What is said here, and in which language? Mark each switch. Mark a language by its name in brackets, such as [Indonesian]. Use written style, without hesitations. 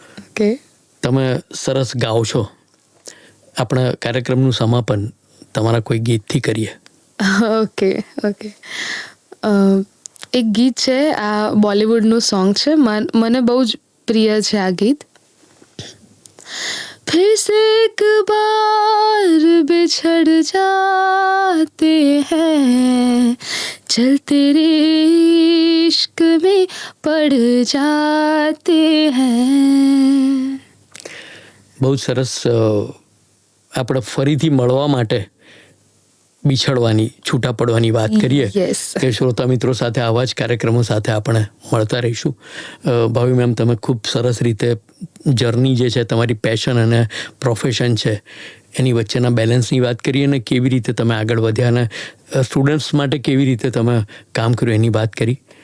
[Gujarati] Okay. તમે સરસ ગાઓ છો. આપણા કાર્યક્રમનું સમાપન તમારા કોઈ ગીતથી કરીએ. ઓકે. એક ગીત છે, આ બોલિવૂડનું સોંગ છે, મને બહુ જ પ્રિય છે આ ગીત. [Hindi] फिर से एक बार बिछड़ जाते हैं, चलते रे इश्क में पड़ जाते हैं. [Gujarati] બહુ સરસ. આપણે ફરીથી મળવા માટે બિછડવાની, છૂટા પડવાની વાત કરીએ કે શ્રોતા મિત્રો સાથે આવા જ કાર્યક્રમો સાથે આપણે મળતા રહીશું. ભાવી મેમ, તમે ખૂબ સરસ રીતે જર્ની જે છે તમારી પેશન અને પ્રોફેશન છે એની વચ્ચેના બેલેન્સની વાત કરીએ અને કેવી રીતે તમે આગળ વધ્યા અને સ્ટુડન્ટ્સ માટે કેવી રીતે તમે કામ કર્યું એની વાત કરી.